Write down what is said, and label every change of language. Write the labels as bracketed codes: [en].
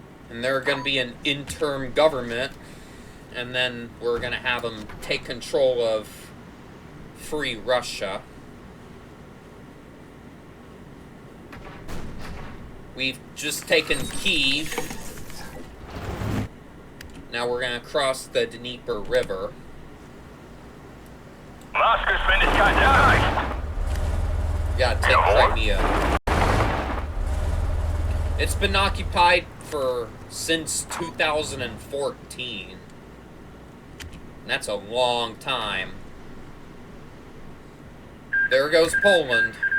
[en] And they're going to be an interim government, and then we're going to have them take control of free Russia. We've just taken Kyiv. Now we're going to cross the Dnieper River. [de] Marschgeschwindigkeit erreicht. [en] Gotta take Crimea. It's been occupied since 2014. And that's a long time. There goes Poland.